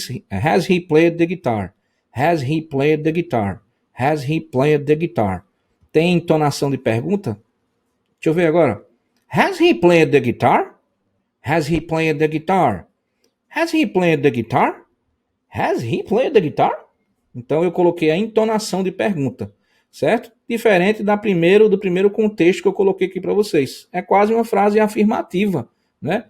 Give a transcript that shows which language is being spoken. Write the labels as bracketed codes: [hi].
[en] Has he played the guitar? Has he played the guitar? Has he played the guitar? [pt] Tem entonação de pergunta? Deixa eu ver agora. [en] Has he played the guitar? Has he played the guitar? Has he played the guitar? Has he played the guitar? [pt] Então eu coloquei a entonação de pergunta, certo? Diferente do primeiro contexto que eu coloquei aqui para vocês. É quase uma frase afirmativa, né?